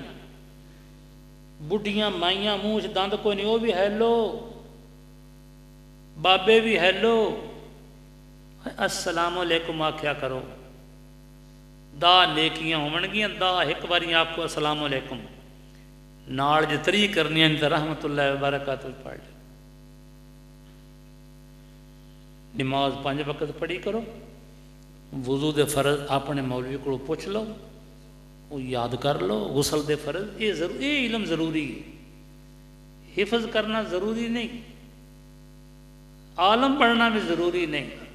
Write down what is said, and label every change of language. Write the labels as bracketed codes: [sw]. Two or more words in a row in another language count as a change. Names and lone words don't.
[pa] بڈھیاں مائیاں مونہہ چ دند کوئی نہیں، وہ بھی ہیلو، بابے بھی ہیلو، السلام علیکم آکھیا کرو. دا نیکیاں ہووندیاں، دا ایک باری آپکو السلام علیکم نال جے 3 کرنیاں تو [ar] رحمة الله وبركاته [pa] پڑھ لو. نماز 5 وقت پڑھی کرو، وضو دے فرض اپنے مولوی کو پچھ لو، وہ یاد کر لو، غسل دے فرض یہ علم ضروری ہے، حفظ کرنا ضروری نہیں، عالم پڑھنا بھی ضروری نہیں.